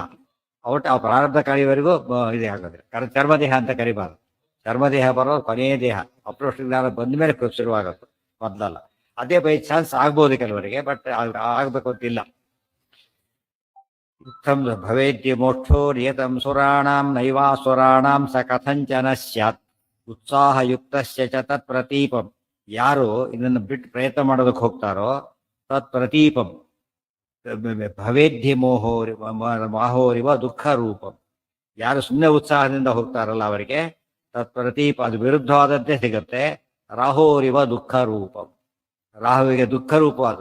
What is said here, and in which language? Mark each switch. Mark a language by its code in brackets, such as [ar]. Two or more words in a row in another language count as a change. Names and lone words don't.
[kn] ಒಟ್ಟು ಆ ಪ್ರಾರಬ್ಧ ಕಳೆಯವರೆಗೂ ಇದೇ ಆಗೋದಿಲ್ಲ. ಚರ್ಮದೇಹ ಅಂತ ಕರಿಬಾರ್ದು. ಚರ್ಮದೇಹ ಬರೋದು ಕೊನೆಯ ದೇಹ. ಅಪರೋಕ್ಷ ಜ್ಞಾನ ಬಂದ ಮೇಲೆ ಶುರುವಾಗುತ್ತೆ, ಮೊದಲಲ್ಲ. ಅದೇ [en] by chance [kn] ಆಗ್ಬೋದು ಕೆಲವರಿಗೆ, ಬಟ್ ಆಗ್ಬೇಕು ಅಂತಿಲ್ಲ. [sa] ಇತ್ತಂ ಭವೇದ್ಯ ಮೋಕ್ಷೋ ನಿಯತಂ ಸುರಾಣಾಂ ನೈವಾಸುರಾಣಾಂ ಸ ಕಥಂಚನ ಸ್ಯಾತ್ ಉತ್ಸಾಹಯುಕ್ತಸ್ಯ ಚ ತತ್ ಪ್ರತೀಪಂ. [kn] ಯಾರು ಇದನ್ನು ಬಿಟ್ಟು ಪ್ರಯತ್ನ ಮಾಡೋದಕ್ಕೆ ಹೋಗ್ತಾರೋ [sa] ತತ್ ಪ್ರತೀಪಂ ಭವೇದ್ಯ ಮಾಹೋರಿವ ದುಃಖ ರೂಪಂ. [kn] ಯಾರು ಸುಮ್ಮನೆ ಉತ್ಸಾಹದಿಂದ ಹೋಗ್ತಾರಲ್ಲ ಅವರಿಗೆ [sa] ತತ್ ಪ್ರತೀಪ, [kn] ಅದು ವಿರುದ್ಧವಾದದ್ದೇ ಸಿಗುತ್ತೆ. [sa] ರಾಹೋರಿವ ದುಃಖ ರೂಪಂ. [kn] ರಾಹುವಿಗೆ ದುಃಖ ರೂಪ ಅದು.